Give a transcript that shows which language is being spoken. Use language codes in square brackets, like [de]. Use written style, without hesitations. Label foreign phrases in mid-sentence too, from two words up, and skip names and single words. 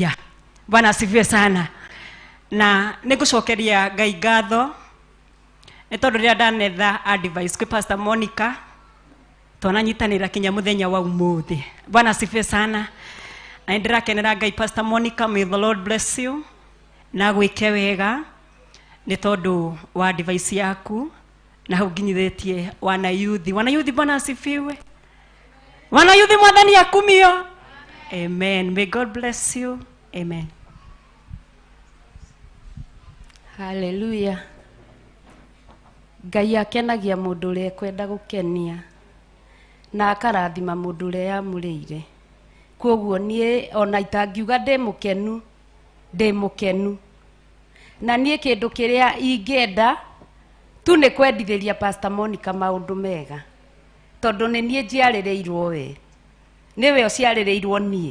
[sw] Bwana asifiwe sana. [ki] Na nĩ ngũcokeria Ngai ngatho nĩ tondũ rĩrĩa ndanetha advice kwĩ Pastor Monica twananyitanĩra kinya mũthenya wa ũmũthĩ. [sw] Bwana asifiwe sana. [ki] Na ndĩrakenera Ngai Pastor Monica, [en] may the Lord bless you [ki] na gwĩke wega nĩ tondũ wa advice yaku na hau nginyithĩtie wana youth. [sw] Wana youth, Bwana asifiwe. [ki] Wana youth, Mwathani akumio. [en] Amen. May God bless you. Amen. Hallelujah. [ki] Ngai akenagia mũndũ ũrĩa kwenda gũkenia na akarathima mũndũ ũrĩa yamũrĩire. Kwoguo niĩ ona itangiuga ndĩ mũkenu na niĩ kĩndũ kĩrĩa ingĩenda tu nĩ kwendithĩria Pastor Monica maũndũ mega, tondũ nĩ niĩ njiarĩrĩirwo we, nĩwe ũciarĩrĩirwo niĩ.